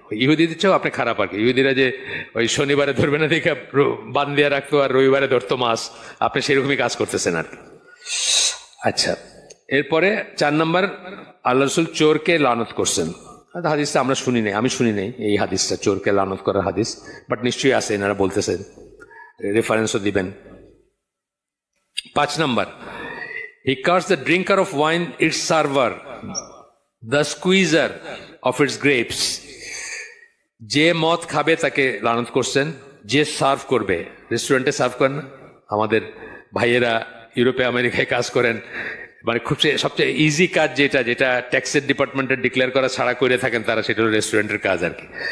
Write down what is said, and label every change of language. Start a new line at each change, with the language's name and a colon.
Bangla: ইহুদিদের চেয়েও আপনি খারাপ আর কি। ইহুদিরা যে ওই শনিবারে ধরবে না দেখে বান দিয়ে রাখতো আর রবিবারে ধরতো মাছ, আপনি সেরকমই কাজ করতেছেন আর কি। আচ্ছা, এরপরে 4 নম্বর, আল্লাহ রসুল চোরকে লানত করছেন। হাদিসটা আমরা শুনি নাই, আমি শুনি নাই এই হাদিসটা, চোরকে লানত করার হাদিস, বাট নিশ্চয়ই আছে, এনারা বলতেছেন, রেফারেন্সও দিবেন। 5 নম্বর,
English: he cursed the drinker of wine, its server, the squeezer of its grapes.
Bangla: যে মদ খাবে তাকে লানত করছেন, যে সার্ভ করবে, রেস্টুরেন্টে সার্ভ করেন না আমাদের ভাইয়েরা, ইউরোপে আমেরিকায় কাজ করেন, মানে খুব সবচেয়ে ইজি কাজ যেটা যেটা ট্যাক্সের ডিপার্টমেন্টে ডিক্লেয়ার করা ছাড়া করে থাকেন তারা, সেটা হলো রেস্টুরেন্টের কাজ আর কি।